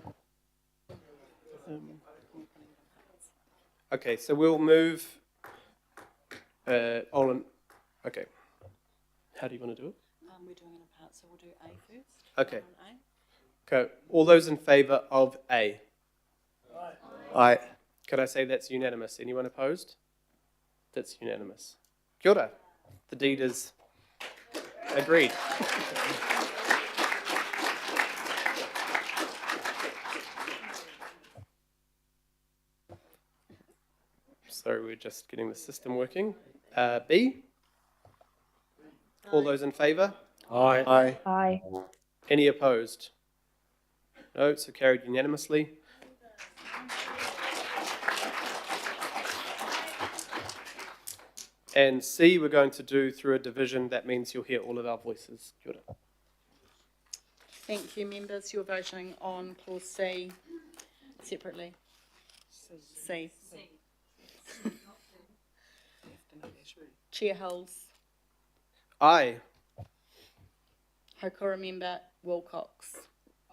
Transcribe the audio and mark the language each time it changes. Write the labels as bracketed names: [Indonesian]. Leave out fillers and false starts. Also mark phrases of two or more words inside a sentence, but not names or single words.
[English] Okay, so we'll move Olin. Okay. How do you want to do it? We're doing it in parts, so we'll do A first. Okay. Okay. All those in favour of A? Aye. Could I say that's unanimous? Anyone opposed? That's unanimous. [Māori] Kia ora. [English] The deed is agreed. So we're just getting the system working. B? All those in favour? Aye. Aye. Aye. Any opposed? No, so carried unanimously. And C, we're going to do through a division. That means you'll hear all of our voices. [Māori] Kia ora. [English] Thank you, members. You're voting on clause C separately. C. Chair Hulls. Aye. Hokora member Wilcox. Aye.